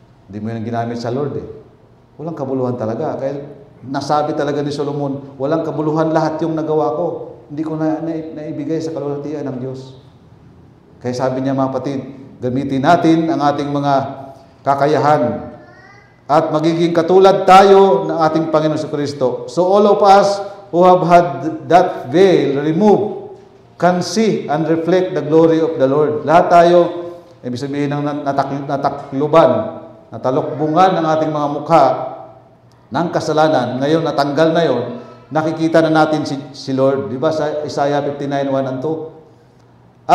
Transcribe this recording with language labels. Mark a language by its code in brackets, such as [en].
[tl] Hindi mo yan ginamit sa Lord eh. Walang kabuluhan talaga. Kaya nasabi talaga ni Solomon, walang kabuluhan lahat yung nagawa ko. Hindi ko naibigay sa kalwalhatian ng Diyos. Kaya sabi niya mga kapatid, gamitin natin ang ating mga kakayahan at magiging katulad tayo ng ating Panginoon Jesucristo. [en] So all of us who have had that veil removed can see and reflect the glory of the Lord. [tl] Lahat tayo, ibig sabihin ng natakluban, natalokbungan ng ating mga mukha ng kasalanan, ngayon natanggal na yon, nakikita na natin si Lord. Di ba sa Isaiah 59:1 and 2?